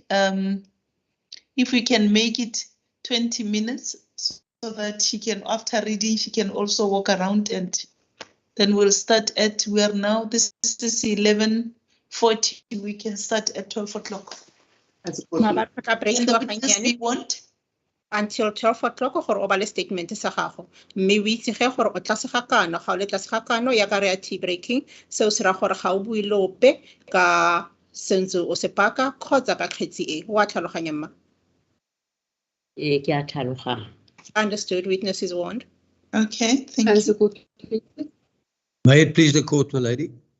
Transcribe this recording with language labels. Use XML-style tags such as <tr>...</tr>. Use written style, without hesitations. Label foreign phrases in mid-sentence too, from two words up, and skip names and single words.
<en>If we can make it 20 minutes so that she can, after reading, she can also walk around, and then we'll start we are now, this is 11:40, we can start at 12 o'clock. Until 12 o'clock</en> <tn>gore o bale statement sa gago mme o itse ge gore o tlase ga kano ga o le tlase ga kano ya ka re ya</tn> <en>tea breaking</en> <tn>seo se ra gore ga o bue lope ka sentse o se paka kgotsa ka kgetsi e wa tlhaloganya mma. Ke a tlhaloganya.</tn> <en>Understood. Witness is warned. Okay, thank you. May it please the court, my lady.</en>